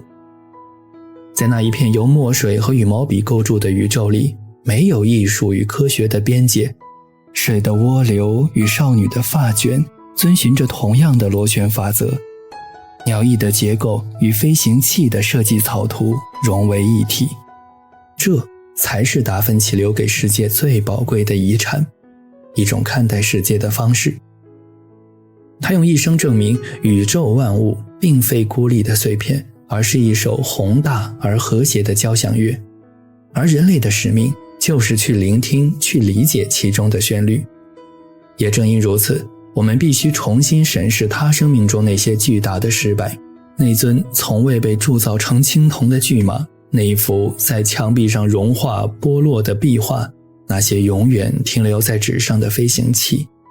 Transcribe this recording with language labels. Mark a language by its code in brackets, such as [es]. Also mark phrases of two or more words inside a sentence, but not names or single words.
[zh] 在那一片由墨水和羽毛筆構築的宇宙裡，沒有藝術與科學的邊界，水的渦流與少女的髮捲遵循着同樣的螺旋法則，鳥翼的結構與飛行器的設計草圖融為一體。這才是達芬奇留給世界最寶貴的遺產，一種看待世界的方式。他用一生證明宇宙萬物並非孤立的碎片，而是一首宏大而和諧的交響樂，而人類的使命就是去聆聽、去理解其中的旋律。也正因如此，我們必須重新審視他生命中那些巨大的失敗，那尊從未被鑄造成青銅的巨馬，那一幅在牆壁上融化剝落的壁畫，那些永遠停留在紙上的飛行器。